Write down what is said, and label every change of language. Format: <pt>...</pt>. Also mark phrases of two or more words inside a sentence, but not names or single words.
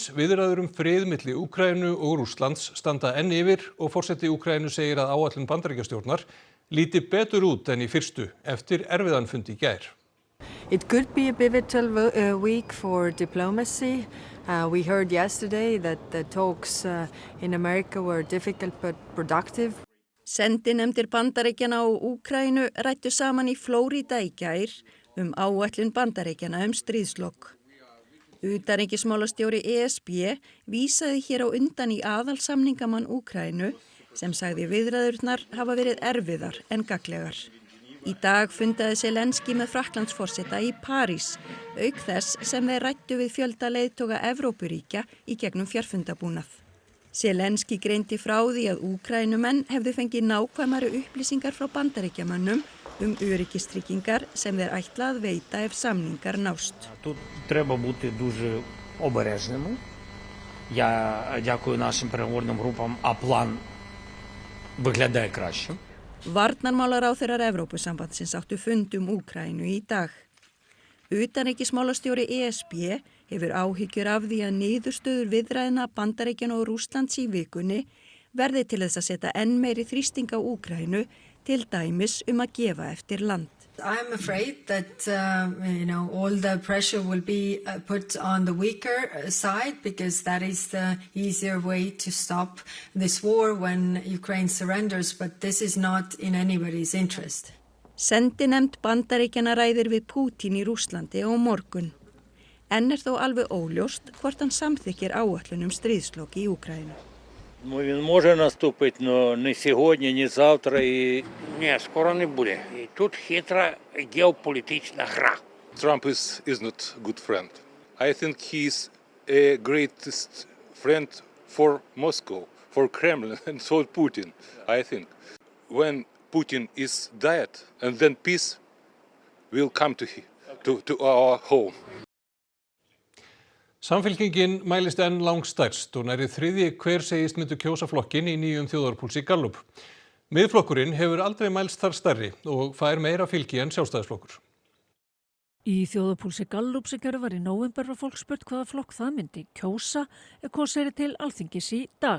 <is>Viðræður frið milli Úkraínu og Rússlands standa enn yfir og forseti Úkraínu segir að áætlun Bandaríkjastjórnar líti betur út en í fyrstu eftir erfiðan fund í gær.</is> <en>It could be a pivotal week for diplomacy. We heard yesterday that the talks in America were difficult but productive.</en> <is>Sendinefndir Bandaríkjanna og Úkraínu ræddu saman í Flórída í gær áætlun Bandaríkjanna stríðslok. Utanríkismálastjóri ESB vísaði hér á undan í aðalsamningamann Úkraínu sem sagði viðræðurnar hafa verið erfiðar en gagnlegar. Í dag fundaði Zelenský með Frakklandsforseta í París, auk þess sem þeir ræddu við fjölda leiðtoga Evrópuríkja í gegnum fjarfundabúnað. Zelenský greindi frá því að Úkraínumenn hefðu fengið nákvæmari upplýsingar frá Bandaríkjamönnum öryggistryggingar sem þeir ætla að veita ef samningar nást.</is> <uk>Тут треба бути дуже обережними. Я дякую нашим переговорним групам, а план виглядає краще.</uk> <is>Varnarmálaráðherrar Evrópusambandsins áttu fund Úkraínu í dag. Utanríkismálastjóri ESB hefur áhyggjur af því að niðurstöður viðræðna Bandaríkjanna og Rússlands í vikunni verði til þess að setja enn meiri þrýsting á Úkraínu, til dæmis að gefa eftir land.</is> <en>I'm afraid that all the pressure will be put on the weaker side because that is the easier way to stop this war when Ukraine surrenders, but this is not in anybody's interest.</en> <is>Sendinefnd Bandaríkjanna ræðir við Pútín í Rússlandi á morgun. Enn þó alveg óljóst hvort hann samþykkir áætlun stríðslok í Úkraínu.</is> <uk>Він може наступити, но не сьогодні, не завтра і Ні, скоро не буде. І тут хитра геополітична гра.</uk> <en>Trump is not a good friend. I think he's a greatest friend for Moscow, for Kremlin and for Putin, I think. When Putin is dead, and then peace will come to our home.</en> <is>Samfylkingin mælist enn langstærst og nærri þriðji hver segist myndu kjósa flokkinn í nýjum þjóðarpúlsi Gallup. Miðflokkurinn hefur aldrei mælst þar stærri og fær meira fylgi en Sjálfstæðisflokkur. Í þjóðarpúlsi Gallup sem gerð var í nóvember var fólk spurt hvaða flokk það myndi kjósa ef kosið til Alþingis í dag.</is>